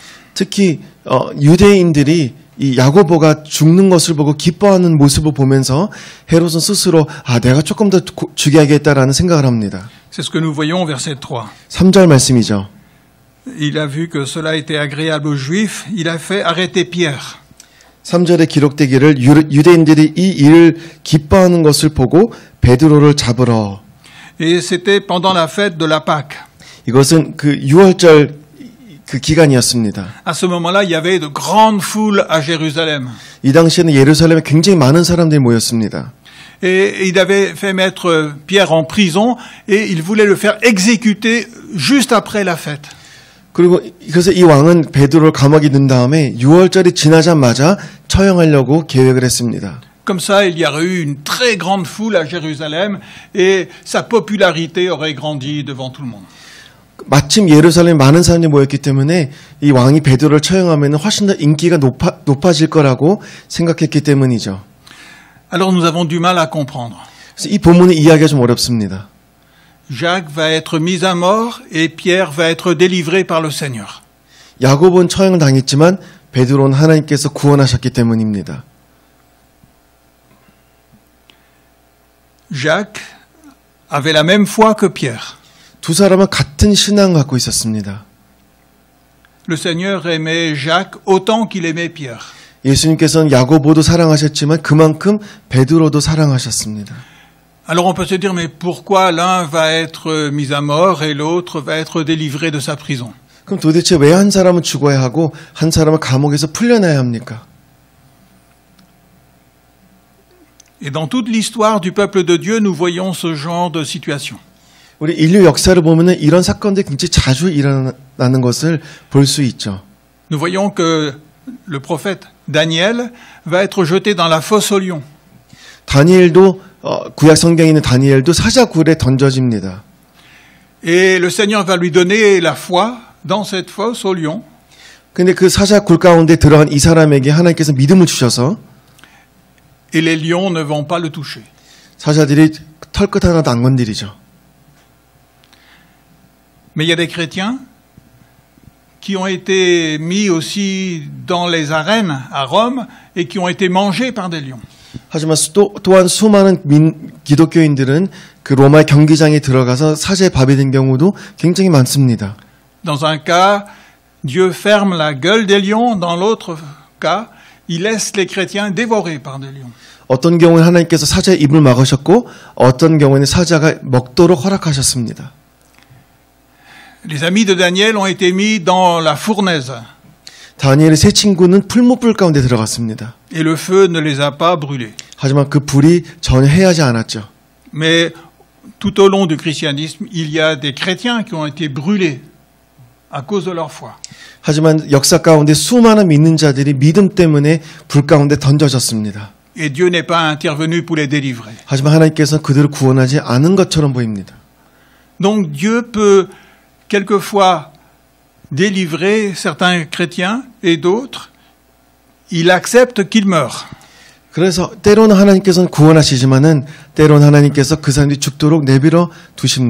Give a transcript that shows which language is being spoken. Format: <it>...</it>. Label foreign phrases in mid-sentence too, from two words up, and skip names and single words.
<ko>특히 유대인들이 이 야고보가 죽는 것을 보고 기뻐하는 모습을 보면서 헤롯은 스스로 내가 조금 더 죽여야겠다라는 생각을 합니다.</ko> <fr>C'est ce que nous voyons au verset 3.</fr> <ko>3절 말씀이죠.</ko> <fr>Il a vu que cela était agréable aux Juifs, il a fait arrêter Pierre.</fr> <ko>3절에 기록되기를 유대인들이 이 일을 기뻐하는 것을 보고 베드로를 잡으러.</ko> <fr>Et c'était pendant la fête de la Pâque.</fr> <ko>이것은 그 6월절 그 기간이었습니다.</ko> <fr>À ce moment-là, il y avait de grandes foules à Jérusalem.</fr> <ko>이 당시에는 예루살렘에 굉장히 많은 사람들이 모였습니다.</ko> <fr>Et il avait fait mettre Pierre en prison et il voulait le faire exécuter juste après la fête.</fr> <ko>그리고 그래서 이 왕은 베드로를 감옥에 넣은 다음에 6월절이 지나자마자 처형하려고 계획을 했습니다.</ko> <fr>Comme ça, il y aurait eu une très grande foule à Jérusalem et sa popularité aurait grandi devant tout le monde.</fr> <ko>마침 예루살렘에 많은 사람들이 모였기 때문에 이 왕이 베드로를 처형하면 훨씬 더 인기가 높아질 거라고 생각했기 때문이죠.</ko> <fr>Alors nous avons du mal à comprendre.</fr> <ko>그래서 이 본문을 이해하기가 좀 어렵습니다.</ko> <fr>Jacques va être mis à mort et Pierre va être délivré par le Seigneur.</fr> <ko>야고보는 처형을 당했지만 베드로는 하나님께서 구원하셨기 때문입니다.</ko> <fr>Jacques avait la même foi que Pierre.</fr> <ko>두 사람은 같은 신앙을 갖고 있었습니다.</ko> <fr>Le Seigneur aimait Jacques autant qu'il aimait Pierre.</fr> <ko>예수님께서는 야고보도 사랑하셨지만 그만큼 베드로도 사랑하셨습니다.</ko> <fr>Alors on peut se dire, mais pourquoi l'un va être mis à mort et l'autre va être délivré de sa prison?</fr> <ko>그럼 도대체 왜 한 사람은 죽어야 하고 한 사람은 감옥에서 풀려나야 합니까?</ko> <fr>Et dans toute l'histoire du peuple de Dieu, nous voyons ce genre de situation.</fr> <ko>우리 인류 역사를 보면은 이런 사건들이 굉장히 자주 일어나는 것을 볼 수 있죠.</ko> <fr>Nous voyons que le prophète Daniel va être jeté dans la fosse aux lions.</fr> <ko>다니엘도 구약 성경에 있는 다니엘도 사자굴에 던져집니다.</ko> <fr>Et le Seigneur va lui donner la foi dans cette fosse aux lions.</fr> <ko>근데 그 사자굴 가운데 들어간 이 사람에게 하나님께서 믿음을 주셔서</ko> <fr>Et les lions ne vont pas le toucher.</fr> <ko>사자들이 털끝 하나도 안 건드리죠.</ko> <fr>Mais il y a des chrétiens qui ont été mis aussi dans les arènes à Rome et qui ont été mangés par des lions.</fr> <ko>하지만 또한 수많은 기독교인들은 그 로마 경기장에 들어가서 사자의 밥이 된 경우도 굉장히 많습니다.</ko> <fr>Dans un cas, Dieu ferme la gueule des lions. Dans l'autre cas, il laisse les chrétiens dévorés par des lions.</fr> <ko>어떤 경우에 하나님께서 사자의 입을 막으셨고 어떤 경우에는 사자가 먹도록 허락하셨습니다.</ko> <fr>Les amis de Daniel ont été mis dans la fournaise.</fr> <ko>다니엘의 세 친구는 풀무불 가운데 들어갔습니다.</ko> <fr>Et le feu ne les a pas brûlés.</fr> <ko>하지만 그 불이 전혀 해하지 않았죠.</ko> <fr>Mais tout au long du christianisme, il y a des chrétiens qui ont été brûlés à cause de leur foi.</fr> <ko>하지만 역사 가운데 수많은 믿는 자들이 믿음 때문에 불 가운데 던져졌습니다.</ko> <fr>Et Dieu n'est pas intervenu pour les délivrer.</fr> <ko>하지만 하나님께서는 그들을 구원하지 않은 것처럼 보입니다.</ko> <fr>Donc Dieu peut quelquefois délivrer certains chrétiens et d'autres, il accepte qu'ils meurent.</fr> <ko>그래서 때로는 하나님께서는 구원하시지만은 때로는 하나님께서 그 사람들이 죽도록 내버려 두십니다.</ko>